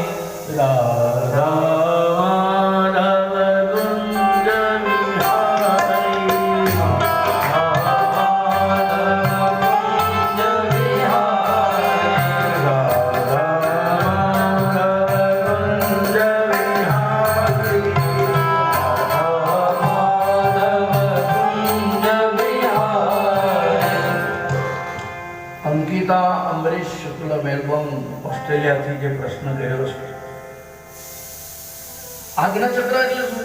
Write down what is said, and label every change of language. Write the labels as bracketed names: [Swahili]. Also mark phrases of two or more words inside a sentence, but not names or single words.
[Hindi] राधा माधव कुंज विहारी राधा माधव कुंज विहारी [Gujarati] અંકિતા અમરીશ શુક્લ મેલબોર્ન ઓસ્ટ્રેલિયાથી જે પ્રશ્ન કર્યો છે, આજ્ઞાચક્ર એટલે શું?